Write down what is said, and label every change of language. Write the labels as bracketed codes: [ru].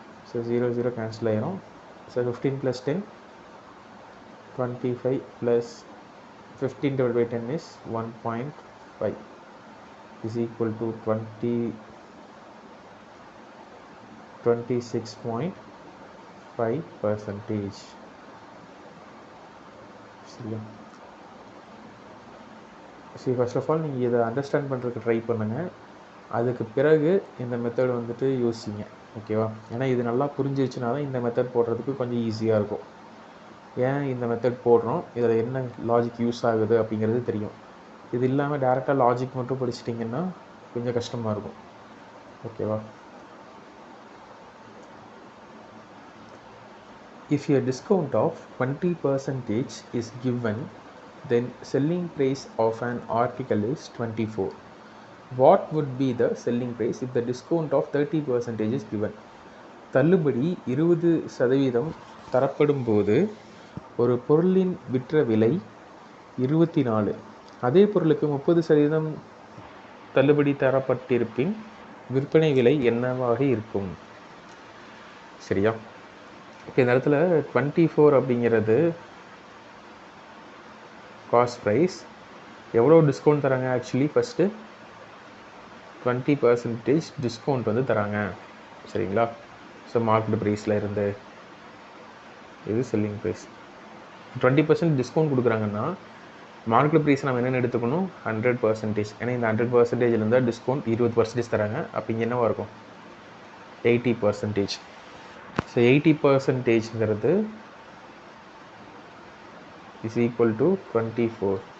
[en] So 0 0 cancel [ta] ஆயிரும். [en] So 15 plus 10 25 plus 15 divided by 10 is 1.5 is equal to 26.5%. [ta] சரியா? சரி, first of all நீங்கள் இதை அண்டர்ஸ்டாண்ட் பண்ணுறதுக்கு ட்ரை பண்ணுங்கள். அதுக்கு பிறகு இந்த மெத்தட் வந்துட்டு யோசிங்க. ஓகேவா? ஏன்னா இது நல்லா புரிஞ்சிருச்சுனா தான் இந்த மெத்தட் போடுறதுக்கு கொஞ்சம் ஈஸியாக இருக்கும். ஏன் இந்த மெத்தட் போடுறோம், இதில் என்ன லாஜிக் யூஸ் ஆகுது அப்படிங்கிறது தெரியும். இது இல்லாமல் டேரெக்டாக லாஜிக் மட்டும் படிச்சிட்டிங்கன்னா கொஞ்சம் கஷ்டமாக இருக்கும். ஓகேவா? [en] If a discount of 20% is given, then selling price of an article is 24. What would be the selling price if the discount of 30% is given? [ta] தள்ளுபடி 20% தரப்படும் போது ஒரு பொருளின் விற்ற விலை 24. அதே பொருளுக்கு 30% தள்ளுபடி தரப்பட்டிருப்பின் விற்பனை விலை என்னவாக இருக்கும்? சரியா? இப்போ இந்த இடத்துல 24 அப்படிங்கிறது காஸ்ட் ப்ரைஸ். எவ்வளோ டிஸ்கவுண்ட் தராங்க? ஆக்சுவலி ஃபஸ்ட்டு 20% டிஸ்கவுண்ட் வந்து தராங்க. சரிங்களா? ஸோ மார்க்கெட் ப்ரைஸில் இருந்து இது செல்லிங் ப்ரைஸ். 20% டிஸ்கவுண்ட் கொடுக்குறாங்கன்னா மார்க்கெட் ப்ரைஸ் நம்ம என்னென்னு எடுத்துக்கணும்? 100%. ஏன்னா இந்த 100% இருந்தால் டிஸ்கவுண்ட் 20% தராங்க. அப்போ இங்கே என்னவாக இருக்கும்? 80%. [en] So 80%ங்கிறது is equal to 24.